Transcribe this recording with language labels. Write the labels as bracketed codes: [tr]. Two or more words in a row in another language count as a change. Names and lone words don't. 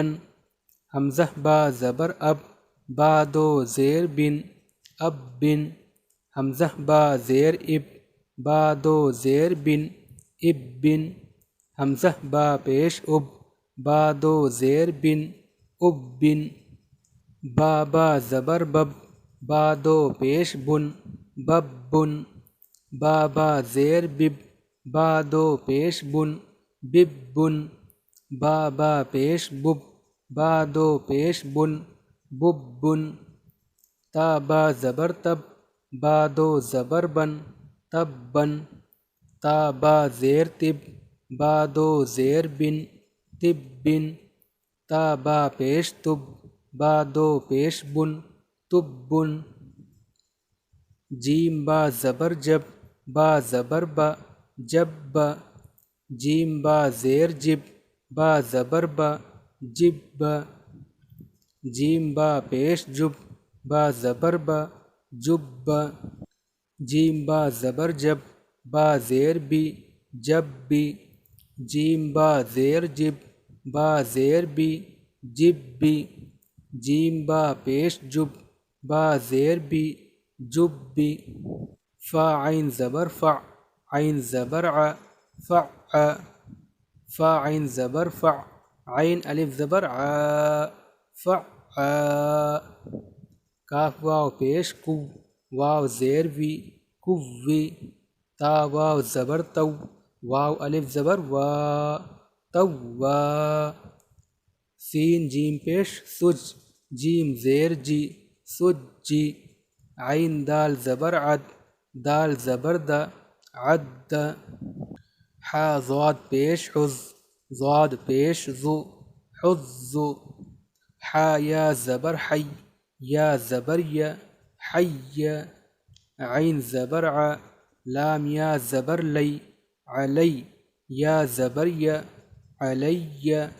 [ur] حمزہ با زبر اب، با دو زیر بن، اب بن۔ حمزہ با زیر اب، با دو زیر بن، اب بن۔ حمزہ با پیش اب، با دو زیر بن، اب بن۔ با زبر بب، با دو پیش بن، بب بن۔ با زیر بب، با دو پیش بن، بب بن۔ با پیش بب، با دو پیش بن، بب بن۔ تا با زبر تب، با دو زبر بن، تب بن۔ تا با زیر تب، با دو زیر بن، تب بن۔ تا با پیش تب، با دو پیش بن، تب بن۔ جیم با زبر جب، با زبر با، جب با۔ جیم با زیر جب، با زبر با، جب با۔ جیم با پیش جب، با زبر با، جب با۔ جیم با زبر جب، با زیر بی، جب بی۔ جیم با زیر جب، با زیر بی، جب بی۔ جیم با پیش جب، با زیر بی، جب بی۔ فا عین زبر فع عین زبر ع فع فا عین زبر فع عین الف زبر ع فع کاف واو پیش کو واو زیر وی کوی تا واو زبر تو واو الف زبر وا توا سین جیم پیش سج جیم زیر جی سجی عین دال زبر عد دال زبر دا عد حا ضاد پیش حز ضاد پیش ذو حز حا یا زبر حی یا زبر یا حی عین زبر ع لام یا زبر لی علی یا زبر یا علی